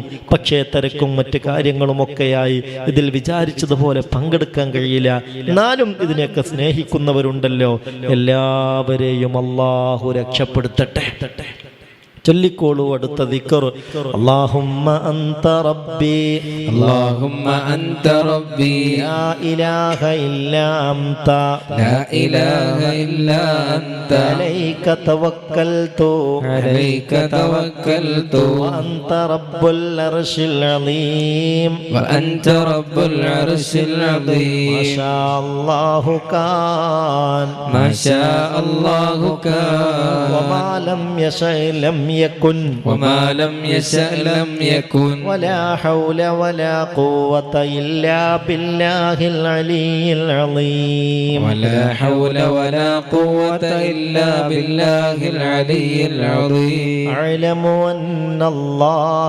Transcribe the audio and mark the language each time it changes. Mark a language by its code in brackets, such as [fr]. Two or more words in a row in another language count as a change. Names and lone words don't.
[ml] പക്ഷേ തിരക്കും മറ്റു കാര്യങ്ങളും ഒക്കെയായി ഇതിൽ വിചാരിച്ചതുപോലെ പങ്കെടുക്കാൻ കഴിയില്ല. എന്നാലും ഇതിനെയൊക്കെ സ്നേഹിക്കുന്നവരുണ്ടല്ലോ, എല്ലാവരെയും അള്ളാഹു രക്ഷപ്പെടുത്തട്ടെ. ചൊല്ലിക്കോളൂ അടുത്ത ദിക്ർ. [ar] اللهم أنت ربي اللهم أنت ربي لا إله إلا أنت لا إله إلا أنت عليك توكلت عليك توكلت وأنت رب العرش العظيم وأنت رب العرش العظيم ما شاء الله كان ما شاء الله كان وما لم يشأ لم يكن وما لم يشأ لم يكن ولا حول ولا قوة إلا بالله العلي العظيم ولا حول ولا قوة إلا بالله العلي العظيم أعلم أن الله